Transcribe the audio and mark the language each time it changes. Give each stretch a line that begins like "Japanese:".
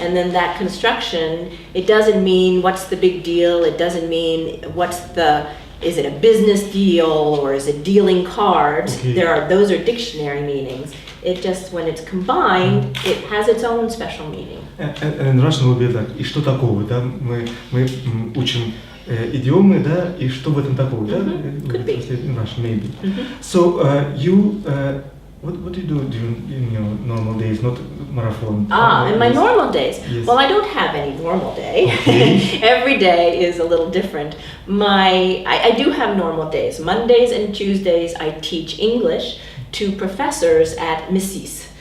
English: And then that construction, it doesn't mean what's the big deal, it doesn't mean is it a business deal or is it dealing cards? Okay. Those are dictionary meanings. It just, when it's combined, it has its own special meaning. And in Russian will be like,
Russian: и что такого, да? Мы учим идиомы, да, и что в этом такого, да?
English: Could be. In Russian, maybe. So what do you do in your normal days, not marathon? In my normal days? Yes. Well, I don't have any normal day. Okay. Every day is a little different. I do have normal days. Mondays and Tuesdays I teach English to professors at MISIS.